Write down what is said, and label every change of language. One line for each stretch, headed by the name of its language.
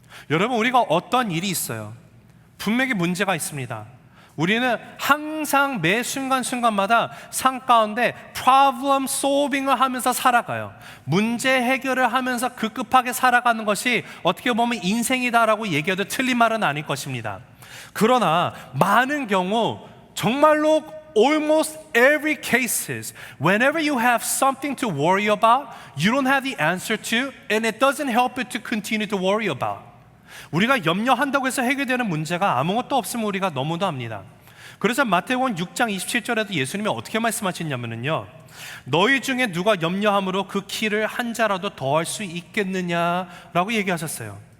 Korean: 여러분, 우리가 어떤 일이 있어요. 분명히 문제가 있습니다. 우리는 항상 매 순간순간마다 삶 가운데
English: problem solving
Korean: 을 하면서 살아가요. 문제 해결을 하면서 급급하게 살아가는 것이 어떻게 보면 인생이다라고 얘기해도 틀린 말은 아닐 것입니다. 그러나 많은 경우 정말로
English: almost every cases, whenever you have something to worry about, you don't have the answer to, and it doesn't help you to continue to worry about.
Korean: 우리가 염려한다고 해서 해결되는 문제가 아무것도 없으면 우리가 너무도 합니다. 그래서 마태복음 6장 27절에도 예수님이 어떻게 말씀하셨냐면요, 너희 중에 누가 염려함으로 그 키를 한 자라도 더할 수 있겠느냐라고 얘기하셨어요.